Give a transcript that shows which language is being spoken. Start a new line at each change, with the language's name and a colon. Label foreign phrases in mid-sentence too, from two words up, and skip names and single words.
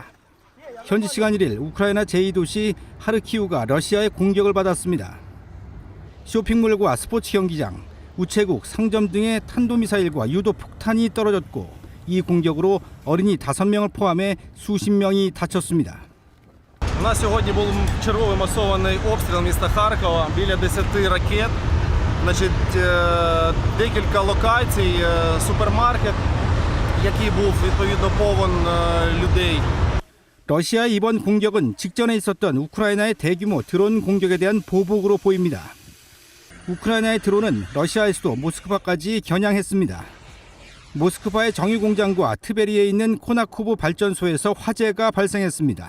Korean: 현지 시간 1일 우크라이나 제2도시 하르키우가 러시아의 공격을 받았습니다. 쇼핑몰과 스포츠 경기장, 우체국, 상점 등의 탄도미사일과 유도폭탄이 떨어졌고 이 공격으로 어린이 5명을 포함해 수십 명이 다쳤습니다.
Ukrainian: У нас сьогодні був черговий масований обстріл міста Харкова, біля 10 ракет. Декілька локацій, супермаркет, який був відповідно повен людей.
Korean: 러시아의 이번 공격은 직전에 있었던 우크라이나의 대규모 드론 공격에 대한 보복으로 보입니다. 우크라이나의 드론은 러시아의 수도 모스크바까지 겨냥했습니다. 모스크바의 정유공장과 트베리에 있는 코나코브 발전소에서 화재가 발생했습니다.